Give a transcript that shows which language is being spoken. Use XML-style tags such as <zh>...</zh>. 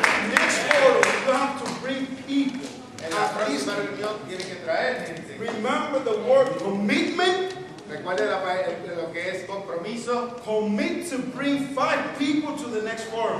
<en>Next forum, you have to bring people.</en> <es>En la próxima reunión tienen que traer gente.</es> <en>Remember the word commitment.</en> <es>Recuerden lo que es compromiso.</es> <en>Commit to bring 5 people to the next forum.</en>